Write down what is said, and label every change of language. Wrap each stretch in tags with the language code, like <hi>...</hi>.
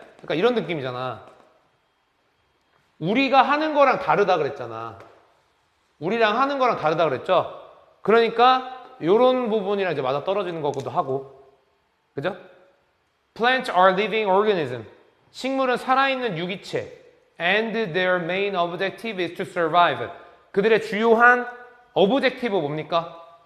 <ko>그러니까 이런 느낌이잖아. 우리가 하는 거랑 다르다 그랬잖아. 우리랑 하는 거랑 다르다 그랬죠? 그러니까 이런 부분이랑 이제 맞아 떨어지는 거기도 하고. 그죠?</ko> <en>Plants are living organisms.</en> <ko>식물은 살아있는 유기체.</ko> <en>And their main objective is to survive.</en> <ko>그들의 주요한 objective 뭡니까?</ko>